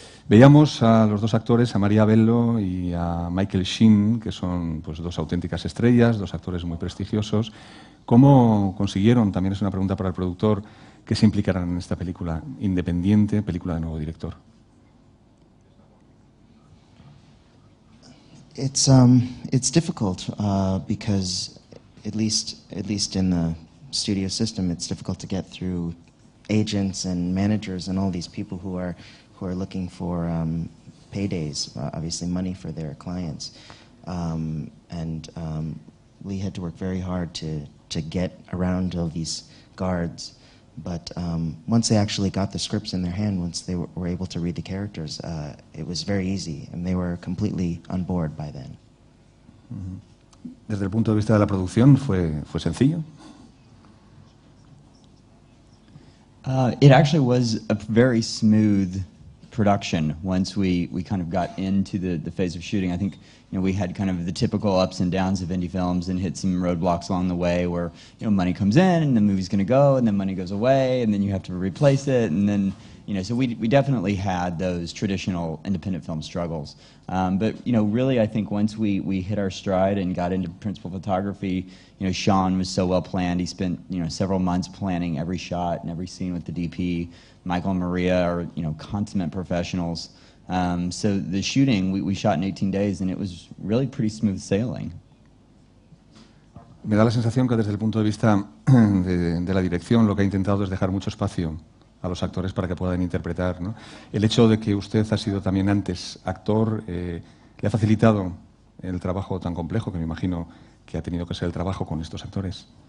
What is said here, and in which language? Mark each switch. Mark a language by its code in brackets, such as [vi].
[es] Veíamos a los dos actores, a Maria Bello y a Michael Sheen, que son pues, dos auténticas estrellas, dos actores muy prestigiosos. ¿Cómo consiguieron, también es una pregunta para el productor, que se implicaran en esta película independiente, película de nuevo director? [en] It's difficult because at least in the studio system, it's difficult to get through agents and managers and all these people who are looking for paydays, obviously money for their clients, and we had to work very hard to get around all these guards. But once they actually got the scripts in their hand, once they were able to read the characters, it was very easy, and they were completely on board by then. Desde el punto de vista de la producción, ¿fue sencillo? It actually was a very smooth production once we kind of got into the phase of shooting. I think we had kind of the typical ups and downs of indie films and hit some roadblocks along the way where money comes in and the movie's going to go and then money goes away and then you have to replace it and then so we definitely had those traditional independent film struggles. But really I think once we hit our stride and got into principal photography, Sean was so well planned. He spent several months planning every shot and every scene with the DP. Michael and Maria are consummate professionals. So the shooting we shot in 18 days and it was really pretty smooth sailing. [es] Me da la sensación que desde el punto de vista de la dirección lo que ha intentado es dejar mucho espacio a los actores para que puedan interpretar, ¿no? El hecho de que usted ha sido también antes actor le ha facilitado el trabajo tan complejo que me imagino que ha tenido que ser el trabajo con estos actores.